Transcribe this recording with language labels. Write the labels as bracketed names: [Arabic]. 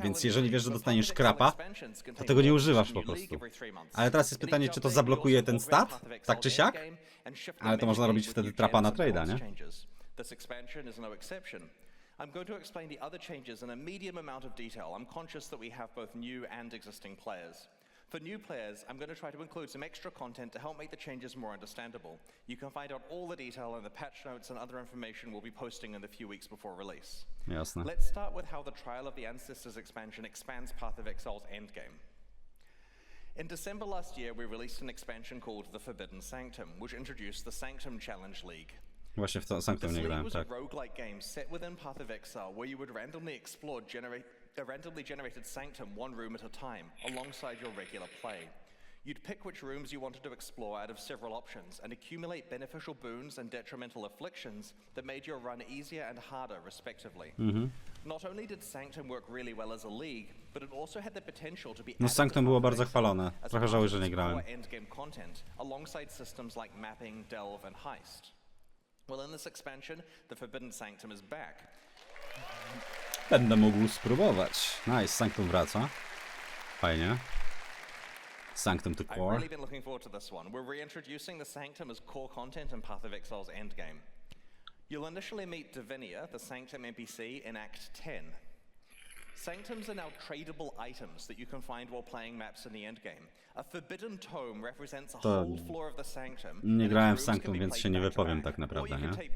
[Polish] Więc jeżeli wiesz, że dostaniesz krapa, to tego nie używasz po prostu. Ale teraz jest pytanie, czy to zablokuje ten stat, tak czy siak? Ale to można robić wtedy trapa na trade'a, nie? [English] This expansion is no exception. I'm going to explain the other changes in a medium amount of detail. I'm conscious that we have both new and existing players. For new players, I'm going to try to include some extra content to help make the changes more understandable. You can find out all the detail in the patch notes and other information we'll be posting in the few weeks before release. [Polish] Jasne. [English] Let's start with how the Trial of the Ancestors expansion expands Path of Exile's endgame. In December last year, we released an expansion called The Forbidden Sanctum, which introduced the Sanctum Challenge League. [Polish] Właśnie w to Sanctum nie grałem, tak. [English] This was a roguelike game set within Path of Exile, where you would randomly explore a randomly generated sanctum one room at a time, alongside your regular play. You'd pick which rooms you wanted to explore out of several options, and accumulate beneficial boons and detrimental afflictions that made your run easier and harder, respectively. Not only did Sanctum work really well as a league, but it also had the potential to be [Polish] No Sanctum było bardzo chwalone. Trochę żałuję, że nie grałem. [English] Endgame content, alongside systems like mapping, delve, and heist. Well, in this expansion, the Forbidden Sanctum is back. [Polish] Będę mógł spróbować. Nice, Sanctum wraca. Fajnie. Sanctum to core. [English] I've really been looking forward to this one. We're reintroducing the Sanctum as core content in Path of Exile's endgame. You'll initially meet Divinia, the Sanctum NPC, in Act 10. Sanctums are now tradable items that you can find while playing maps in the endgame. A forbidden tome represents a whole floor of the sanctum. [Polish] Nie grałem w Sanctum, więc się nie wypowiem tak naprawdę, nie?